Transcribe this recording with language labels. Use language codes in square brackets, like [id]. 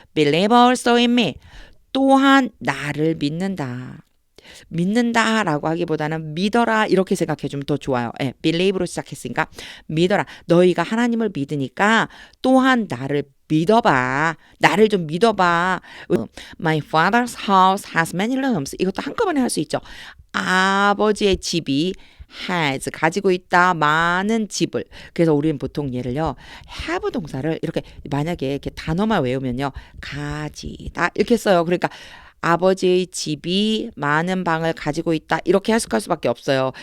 [en] Believe also in me. [ko] 또한 나를 믿는다. 믿는다라고 하기보다는 믿어라 이렇게 생각해주면 더 좋아요. 예, believe로 시작했으니까 믿어라. 너희가 하나님을 믿으니까 또한 나를 믿어봐. 나를 좀 믿어봐. [en] My father's house has many rooms. [ko] 이것도 한꺼번에 할 수 있죠. 아버지의 집이 has 가지고 있다 많은 집을. 그래서 우리는 보통 얘를요 have 동사를 이렇게 만약에 이렇게 단어만 외우면요 가지다 이렇게 써요. 그러니까 아버지의 집이 많은 방을 가지고 있다 이렇게 해석할 수밖에 없어요.